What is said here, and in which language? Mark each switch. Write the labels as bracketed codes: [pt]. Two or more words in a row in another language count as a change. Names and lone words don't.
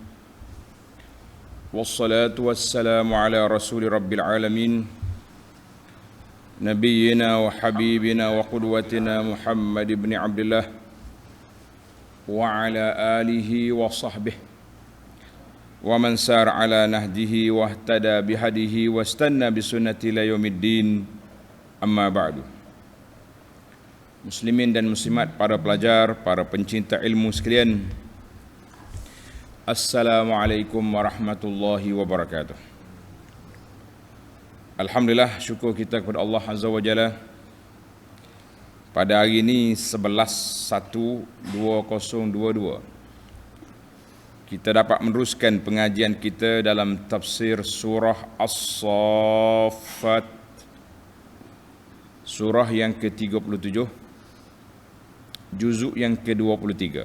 [ar] والصلاة والسلام على رسول رب العالمين. نبينا وحبيبنا وقدوتنا محمد بن عبد الله وعلى آله وصحبه ومن سار على نهجه واهتدى بهديه واستن بسنته إلى يوم الدين. أما بعد. [ms] Muslimin dan muslimat, para pelajar, para pencinta ilmu sekalian, [ar] السلام عليكم ورحمة الله وبركاته. [ms] Alhamdulillah, syukur kita kepada Allah [ar] عز وجل. [ms] Pada hari ini 11/1/2022 kita dapat meneruskan pengajian kita dalam tafsir surah As-Saffat, surah yang ke-37, juzuk yang ke-23.